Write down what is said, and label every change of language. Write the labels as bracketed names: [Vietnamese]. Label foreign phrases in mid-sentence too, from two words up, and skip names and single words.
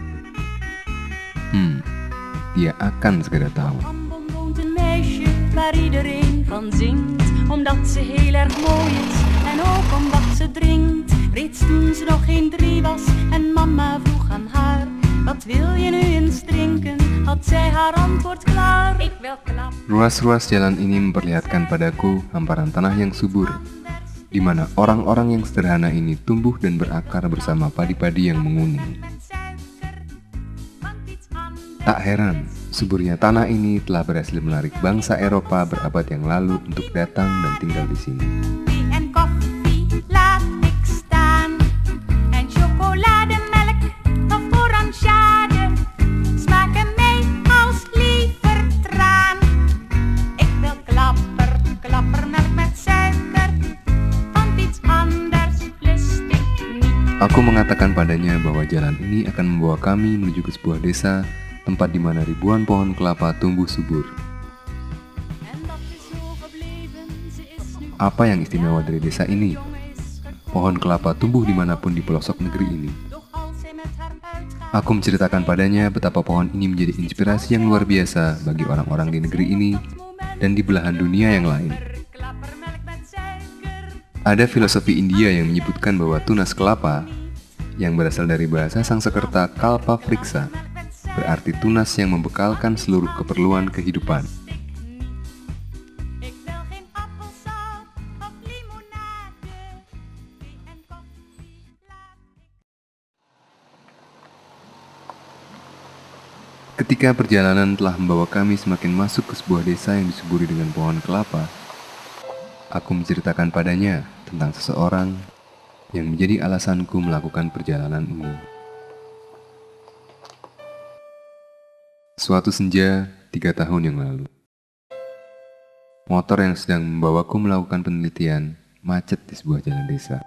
[Indonesian] Dia akan segera tahu. [Dutch] woont een meisje waar iedereen van zingt, omdat ze heel erg mooi is en ook omdat ze drinkt. Reeds toen ze nog geen 3 was en mama vroeg aan haar, wat wil je nu eens drinken, had zij haar antwoord klaar. Ik wil knap. [Indonesian] Ruas-ruas jalan ini memperlihatkan padaku hamparan tanah yang subur, di mana orang-orang yang sederhana ini tumbuh dan berakar bersama padi-padi yang menguning. Tak heran, suburnya tanah ini telah berhasil menarik bangsa Eropa berabad yang lalu untuk datang dan tinggal di sini. [Dutch] Thee en koffie laat ik staan, en chocolademelk of oranjade smaken mee als lievertraan. Ik wil klappermelk met suiker, want iets anders lust ik niet. [Indonesian] Aku mengatakan padanya bahwa jalan ini akan membawa kami menuju ke sebuah desa, tempat di mana ribuan pohon kelapa tumbuh subur. [Dutch] En dat is zo gebleven, ze is nu [Indonesian] Apa yang istimewa dari desa ini? Pohon kelapa tumbuh dimanapun di pelosok negeri ini. [Dutch] doch als zij met haar uitgaat. [Indonesian] Aku menceritakan padanya betapa pohon ini menjadi inspirasi yang luar biasa bagi orang-orang di negeri ini dan di belahan dunia yang lain. [Dutch] Klappermelk met suiker. [Indonesian] Ada filosofi India yang menyebutkan bahwa tunas kelapa, yang berasal dari bahasa Sanskerta [Sanskrit] कल्प वृक्ष, [Indonesian] berarti tunas yang membekalkan seluruh keperluan kehidupan. [Dutch] Ik wil geen appelsap of limonade. Thee en koffie laat ik. [Indonesian] Ketika perjalanan telah membawa kami semakin masuk ke sebuah desa yang disuburi dengan pohon kelapa, aku menceritakan padanya tentang seseorang yang menjadi alasanku melakukan perjalanan ini. Suatu senja 3 tahun yang lalu, motor yang sedang membawaku melakukan penelitian macet di sebuah jalan desa.